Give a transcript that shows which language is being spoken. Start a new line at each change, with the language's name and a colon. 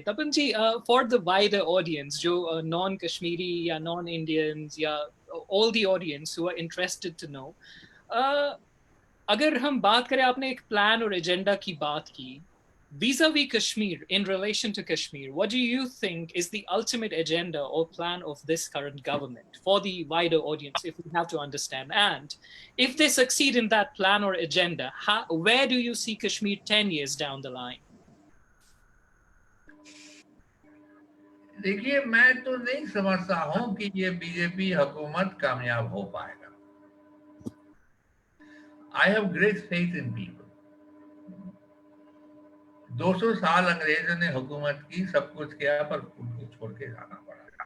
English: Tapan ji, for the wider audience, जो non Kashmiri या non Indians या all the audience who are interested to know,
Hindi: अगर हम बात करें, आपने एक प्लान और एजेंडा की बात की,
English: vis-a-vis Kashmir, in relation to Kashmir, what do you think is the ultimate agenda or plan of this current government for the wider audience, if we have to understand? And if they succeed in that plan or agenda, where do you see Kashmir 10 years down the line?
Hindi: देखिए, मैं तो नहीं समझता हूं कि ये BJP हुकूमत कामयाब हो पाएगा।
English: I have great faith in people.
Hindi: 200 साल अंग्रेजों ने हुकूमत की, सब कुछ किया, पर उनको छोड़ के जाना पड़ा।